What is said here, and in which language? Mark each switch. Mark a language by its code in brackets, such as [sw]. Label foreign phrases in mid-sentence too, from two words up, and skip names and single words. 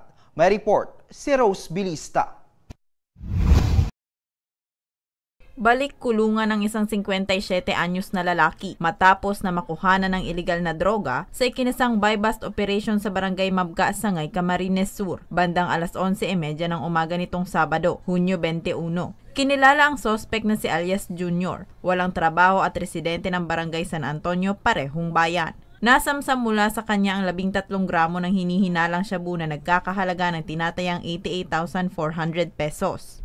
[tl] May report si Rose Bilista. Balik kulungan ng isang 57 anyos na lalaki matapos na makuhanan ng iligal na droga sa ikinasang [en] buy-bust operation [tl] sa barangay Mabga, Sangay, Camarines Sur, bandang alas 11:30 ng umaga nitong Sabado, Hunyo 21. Kinilala ang sospek na si Alias Jr., walang trabaho at residente ng barangay San Antonio, parehong bayan. Nasamsam mula sa kanya ang 13 gramo ng hinihinalang shabu na nagkakahalaga ng tinatayang 88,400 pesos.